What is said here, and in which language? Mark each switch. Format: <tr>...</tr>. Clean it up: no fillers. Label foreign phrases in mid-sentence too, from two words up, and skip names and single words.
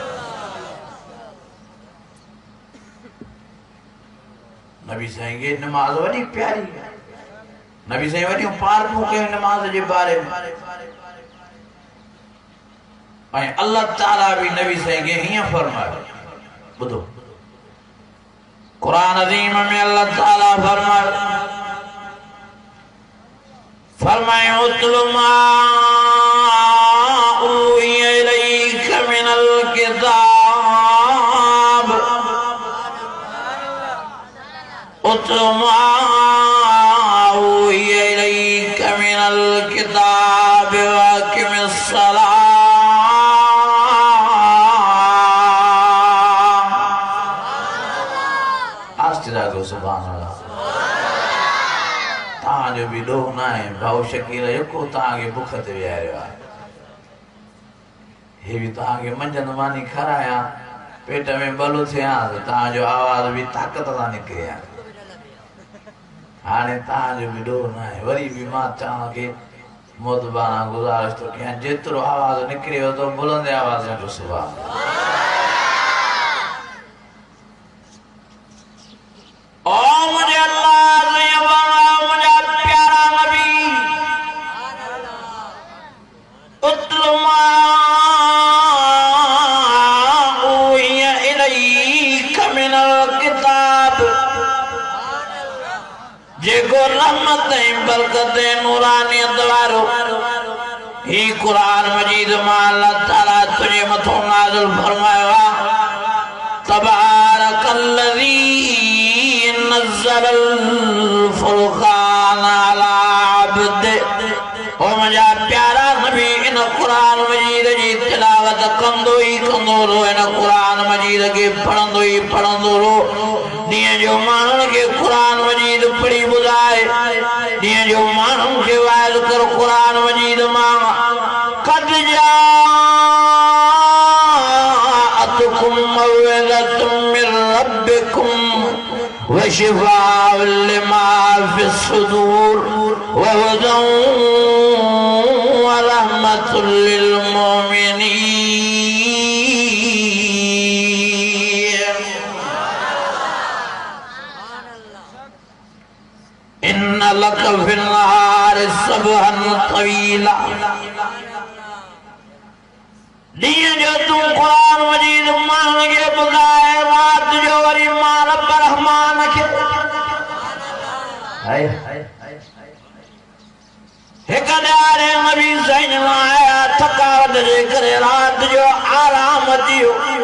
<sd>नबी साईं खे नमाज वॾी प्यारी है, नबी साईं वॾियूं पार्कूं कयूं नमाज जे बारे में, ऐं अल्लाह ताला भी नबी साईं खे हीअं फरमायो। ॿुधो कुरान अज़ीम में अल्लाह ताला फरमाए</sd> <ar>اتل ما أوحي إليك من الكتاب، اتل ما أوحي إليك من الكتاب وأقم الصلاة. سبحان الله.</ar> <sd>तांजो भी डोह ना है, भाऊ शकील यको तांगे भुख ते विहारियो आहे, हे भी तांगे मंझंद मानी खाराया, पेट में बलु थिया, तांजो आवाज भी ताकत सां निकिरे आहे। हाणे तांजो भी डोह ना है, वरी भी मां तव्हांखे मोतबाना गुज़ारिश थो कयां, जेतिरो आवाज निकिरे तो बुलंद आवाज़ में सुभान ओ मुझे अल्लाह ने बना, मुझे प्यारा नबी,</sd> <ar>اتل ما أوحي إليك من الكتاب,</ar> <sd>जेको रहमतें बरकतें नूरानियत वारो ही कुरान मजीद मां अल्लाह ताला तुझे मथो नाज़िल फरमायो</sd> <ar>تبارك الذي نزل الفرقان على عبده.</ar> <sd>ओ मुंहिंजा प्यारा नबी इन कुरान मजीद जी तिलावत कंदो ई कंदो रो, इन कुरान मजीद के पढ़ंदो ई पढ़ंदो रो। ॾींहं जो माण्हुनि खे कुरान मजीद पढ़ी ॿुधाए, ॾींहं जो माण्हुनि खे वाइज़ कर कुरान मजीद मां</sd> <ar>قد جاءتكم موعظة من ربكم وشفاء لما في الصدور وهدى ورحمة للمؤمنين. إن لك في النهار سبحا طويلا.</ar> <sd>ॾींहं जो तू कुरान मजीद माण्हुनि खे ॿुधाए, रात जो वरी मां रब रहमान खे हिक ॾियारे नबी साईं आया थकावट जे करे, रात जो आराम थियो,</sd>